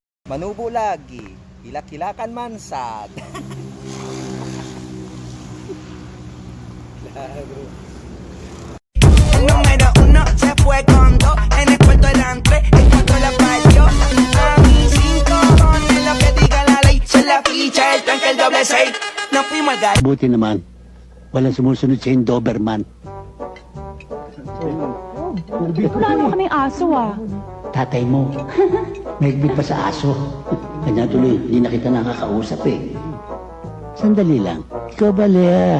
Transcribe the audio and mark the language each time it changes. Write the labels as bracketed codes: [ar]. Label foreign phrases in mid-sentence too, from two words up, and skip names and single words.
[ceb] Manubo lagi, hilak-hilakan man sad. [es] El número uno se fue con dos, en el cuarto eran tres, el cuarto la partió. A mí 5 cojones, lo que diga la ley, se la ficha, el tranque, el doble 6. Nos fuimos al gar. [tl] Buti naman, walang sumusunod sa yung Doberman. Wala naman kaming aso ah. Tatay mo, mahigpit pa sa aso. Kanya tuloy, hindi na kita nakakausap eh. Sandali lang, ikaw ba, Lea?